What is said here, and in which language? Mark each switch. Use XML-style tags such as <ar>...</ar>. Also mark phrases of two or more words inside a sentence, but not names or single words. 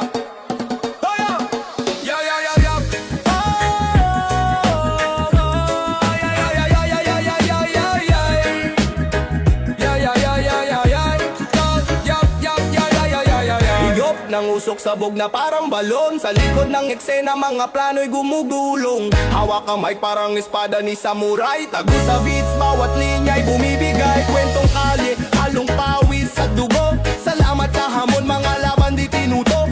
<en>Oh, yeah. Yeah, yeah, yeah, yeah. Oh, yeah, yeah, yeah, yeah, yeah, yeah, yeah, yeah, yeah. Yeah, yeah, yeah, yeah, yeah, yeah. Yeah, yeah, yeah, yeah, yeah, yeah, yeah, yeah.</en> <tl>Higop ng usok sabog na parang balon. Sa likod ng eksena mga plano'y gumugulong. Hawak ang mic parang espada ni samurai. Tago sa beats, bawat linya'y bumibigay. Kwentong kalye, halong pawis sa dugo. Salamat sa hamon, mga laban di tinuto.</tl>